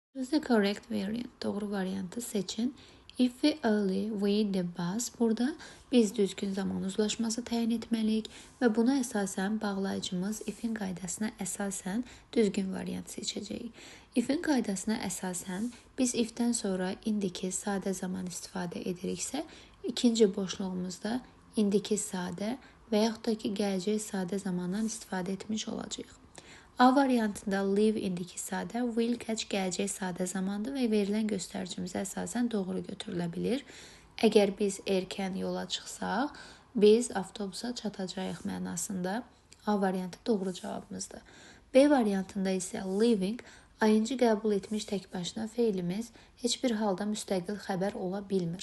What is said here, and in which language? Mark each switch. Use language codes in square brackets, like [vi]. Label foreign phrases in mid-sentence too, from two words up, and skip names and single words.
[en] Choose the correct variant. [az] Doğru variantı seçin. [en] If we early, we the bus. [az] Burada biz düzgün zaman uzlaşması təyin etməliyik və buna əsasən bağlayıcımız if'in qaydasına əsasən düzgün variant seçəcəyik. If'in qaydasına əsasən biz if'dən sonra indiki sadə zaman istifadə ediriksə, ikinci boşluğumuzda indiki sadə və yaxud da ki, gələcək sadə zamandan istifadə etmiş olacağıq. A variantında live indiki sadə, [en] will catch [az] gələcək sadə zamandır və verilən göstəricimizə əsasən doğru götürülə bilir. Əgər biz erkən yola çıxsaq, biz avtobusa çatacağıq mənasında A variantı doğru cavabımızdır. B variantında isə living, ayıncı qəbul etmiş tək başına feilimiz heç bir halda müstəqil xəbər ola bilmir.